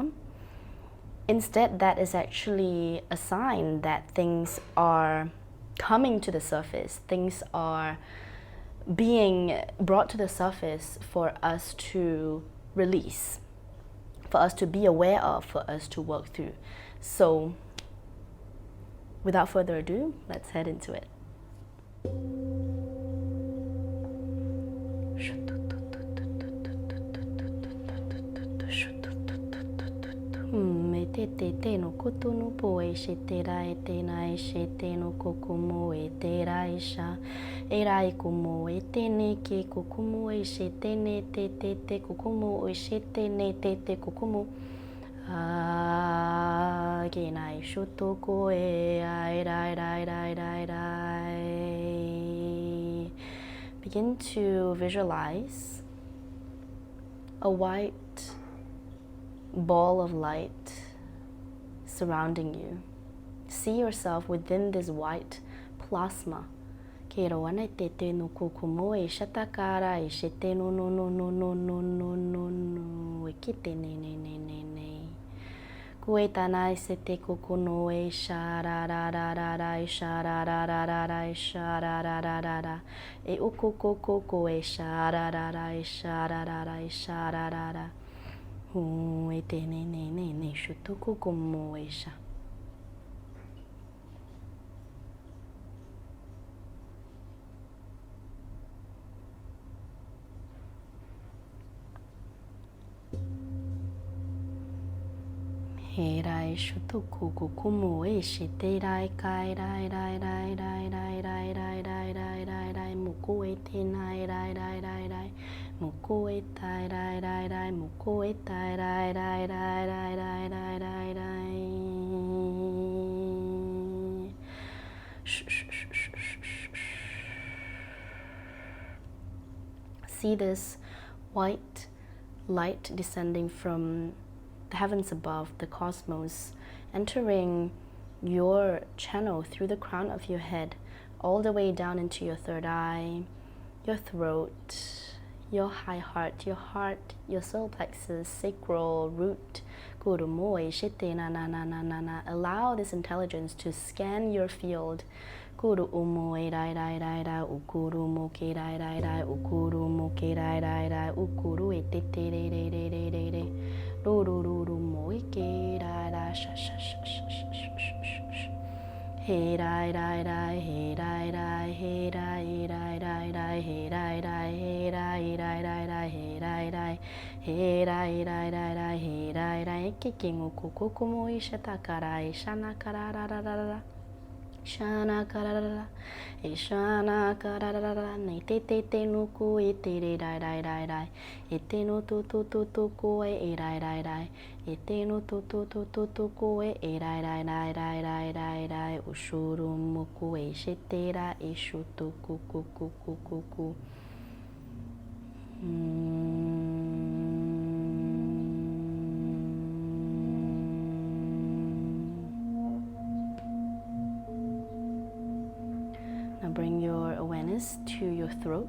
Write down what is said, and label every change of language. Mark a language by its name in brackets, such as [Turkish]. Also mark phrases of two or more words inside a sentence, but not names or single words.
[English] Instead, that is actually a sign that things are coming to the surface. Things are being brought to the surface for us to release, for us to be aware of, for us to work through. So without further ado, let's head into it. Me te te no kutunu po e she te rai te na e she te no kokumo e te rai sha e rai kumo e te ne ke kokumo e she te ne te te kokumo e she te ne te kokumo a ke nai shuto ko e ai rai rai rai rai rai. Begin to visualize a white ball of light surrounding you. See yourself within this white plasma. Ke roana te te no kukumo e shatakara e shete no no no no no no no no no e kite ne ne ne ne ne. Kue tanai se te kukuno e sha ra ra ra ra ra e sha ra ra ra ra ra e sha ra ra ra ra ra e uku kuku e sha ra ra ra e sha ra ra ra e sha ra ra ra. E te ne ne ne ne shutuku kumo e sha. He rai shutuku kukumo e shi te rai kai rai rai rai rai rai rai rai rai rai rai rai muku e te nai rai rai rai rai muku e tai rai rai rai muku e tai rai rai rai rai rai rai rai rai. See this white light descending from the heavens above, the cosmos, entering your channel through the crown of your head, all the way down into your third eye, your throat, your high heart, your solar plexus, sacral, root. Allow this intelligence to scan your field. Hey dai dai dai, hey dai dai, hey dai dai dai dai, hey dai dai, hey dai dai dai dai, hey dai dai, hey dai dai dai dai, hey dai dai, kicking ukukukumo ishatakara, ishana karara. Shana karara, ishana karara, ne te te te nuku e te re dai dai dai dai, e te no tu tu tu tu ku e dai dai dai, e te no tu tu tu tu tu ku e dai dai dai dai dai dai dai, ushuru muku e shitera e shutu ku ku ku ku ku ku. Now bring your awareness to your throat.